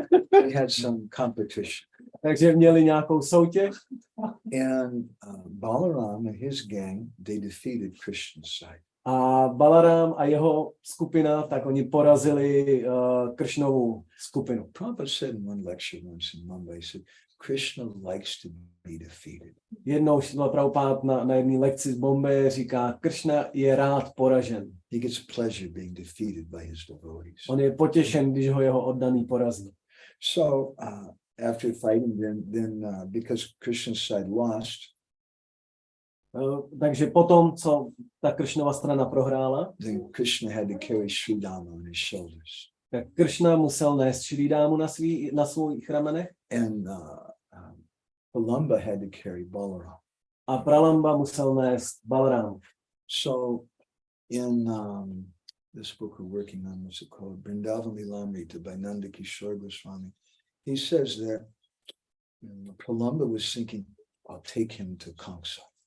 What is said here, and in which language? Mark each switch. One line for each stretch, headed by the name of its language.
English: They had some competition.
Czech: Takže měli nějakou soutěž.
English: And Balaram and his gang, they defeated Krishna's side.
Czech: A Balarám a jeho skupina, tak oni porazili Kršnovu skupinu.
English: Prabhupada said in one lecture once in Mumbai, he said, Krishna likes to be defeated.
Czech: Jednou Srila Prabhupada na jedné lekci z Bombeje říká, Kršna je rád poražen.
English: He gets pleasure being defeated by his devotees.
Czech: On je potěšen, když ho jeho oddaný porazí.
English: So after fighting, then because Krishna's side lost,
Czech: takže potom, co ta Kršnova strana prohrála,
English: then Krishna had to carry Sridhama on his shoulders.
Czech: tak Kršna musel nést Šridámu na svých ramenech.
English: And Pralamba had to carry Balaram.
Czech: A Pralamba musel nést Balaram.
English: So in this book we're working on, what's it called? Vrindavan Lilamrita by Nanda Kishore Goswami. He says there, Pralamba was thinking, I'll take him to Kamsa.